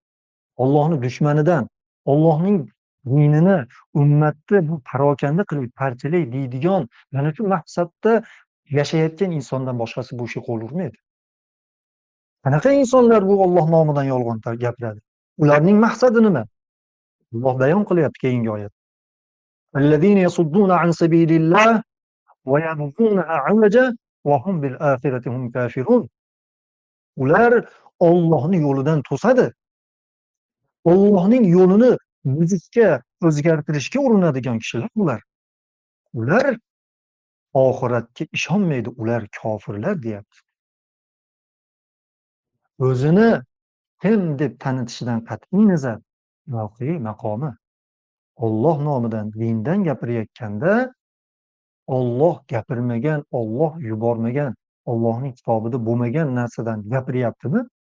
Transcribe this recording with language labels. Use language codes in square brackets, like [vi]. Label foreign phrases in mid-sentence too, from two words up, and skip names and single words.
[uz] Allohning dushmanidan, Allohning dinini, ummatni bu parokanda qilib parchalay deydigan mana shu maqsadda yashayotgan insondan boshqasi bu ishga qo'l urmaydi. Qanaqa insonlar bu Alloh nomidan yolg'on gapiradi? Ularning maqsadi nima? Alloh bayon qilyapti keyingi oyat. [ar] الذين يصدون عن سبيل الله ويبغونها عوجا وهم بالآخرة هم كافرون. [uz] Ular Allohning yo'lidan to'sadi. Allohning yo'lini buzishga, o'zgartirishga urinadigan kishilar ular. Ular oxiratga ishonmaydi, ular kofirlar deyapti. O'zini kim deb tanitishidan qat'iy nazar, mavqei, maqomi Alloh nomidan, dindan gapirayotganda Olloh gapirmagan, Olloh yubormagan, Allohning kitobida bo'lmagan narsadan gapiryaptimi?